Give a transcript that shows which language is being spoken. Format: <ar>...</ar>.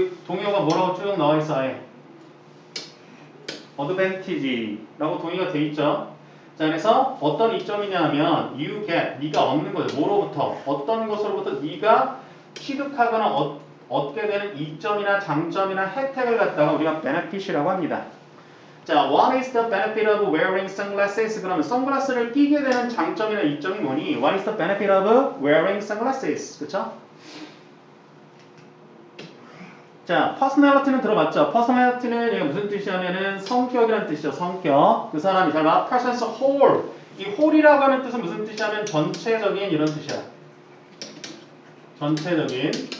<ko>동의어가 뭐라고 쭉 나와 있어, 아예. advantage라고 동의가 돼 있죠. 자, 그래서 어떤 이점이냐 하면</ko> <en>you get,</en> <ko>네가 얻는 거죠. 뭐로부터? 어떤 것으로부터 네가 취득하거나 얻게 되는 이점이나 장점이나 혜택을 갖다가 우리가 benefit이라고 합니다. 자,</ko> <en>what is the benefit of wearing sunglasses?</en> <ko>그러면 선글라스를 끼게 되는 장점이나 이점이 뭐니?</ko> <en>What is the benefit of wearing sunglasses?</en> <ko>그쵸? 자, personality는 들어봤죠? personality는 얘가 무슨 뜻이냐면은 성격이라는 뜻이죠. 성격. 그 사람이 잘 봐.</ko> <en>person's whole.</en> <ko>이 whole이라고 하는 뜻은 무슨 뜻이냐면 전체적인 이런 뜻이야. 전체적인.</ko>